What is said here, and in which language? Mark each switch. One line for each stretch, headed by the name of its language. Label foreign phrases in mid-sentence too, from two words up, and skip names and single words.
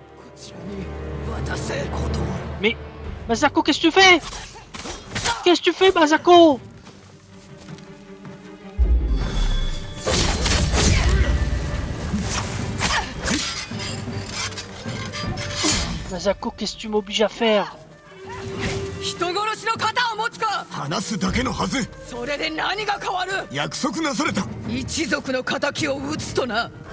French: Mais Masako, qu'est-ce que tu fais? Qu'est-ce que tu fais, Masako? Masako, qu'est-ce que tu m'obliges à faire?
Japanese: 人殺しの肩を持つか。話すだけのはず。それで何が変わる。約束なされた。一族の仇を討つとな。